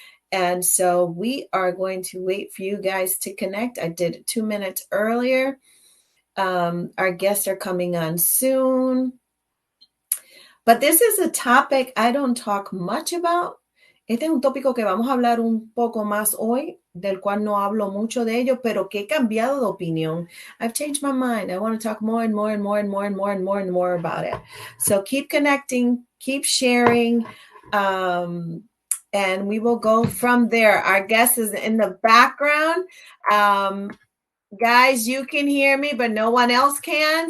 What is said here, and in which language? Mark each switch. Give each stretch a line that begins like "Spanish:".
English: And so we are going to wait for you guys to connect. I did it 2 minutes earlier. Our guests are coming on soon. But this is a topic I don't talk much about.
Spanish: Este es un tópico que vamos a hablar un poco más hoy, del cual no hablo mucho de ello, pero que he cambiado de opinión.
English: I've changed my mind. I want to talk more and more and more and more and more and more and more about it. So keep connecting, keep sharing, and we will go from there. Our guest is in the background. Guys, you can hear me, but no one else can.